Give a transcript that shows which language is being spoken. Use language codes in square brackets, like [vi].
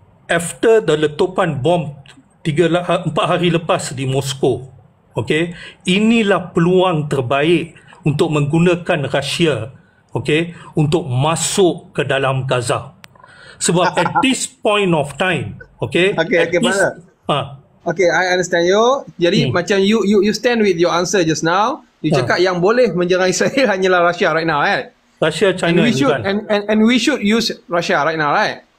[en] After the [ms] letupan bom 4 hari lepas di Moskow, okay, inilah peluang terbaik untuk menggunakan Rusia, okay, untuk masuk ke dalam Gaza. Sebab [en] at this point of time, okay, brother. Okay, I understand you. [ms] Jadi macam [en] you stand with your answer just now. [ms] You cakap yang boleh menyerang Israel hanyalah Russia [en] right now, right? Russia, China, and we should use Russia right now, right?